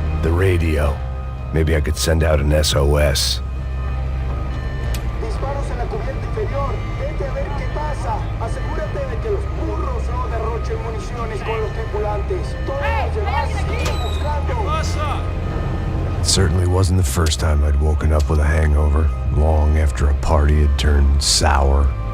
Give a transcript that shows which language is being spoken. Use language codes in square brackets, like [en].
[en] radio. Maybe I could send out an SOS. [es] Disparos en la cubierta inferior. Vete a ver qué pasa. Asegúrate de que los burros no derrochen municiones con los tripulantes. Todos los demás siguen buscando. [en] It certainly wasn't the first time I'd woken up with a hangover, long after a party had turned sour.